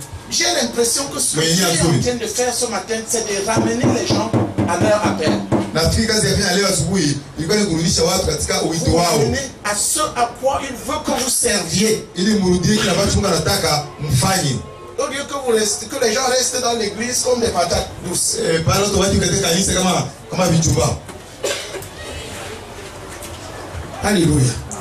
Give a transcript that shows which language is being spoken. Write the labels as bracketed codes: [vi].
[fr] J'ai l'impression que ce que tu es en train de faire ce matin, c'est de ramener les gens à leur appel. [sw] Nafikiri kazi ya leo asubuhi ilikuwa ni kurudisha watu katika wito wao. [fr] À ce à quoi il veut que vous serviez. [sw] Ili mrudie kile ambacho Mungu anataka mfanye. [fr] Au lieu que les gens restent dans l'église comme des patates douces. [sw] Pale watu waje katika kanisa kama vichumba. [fr] Alléluia.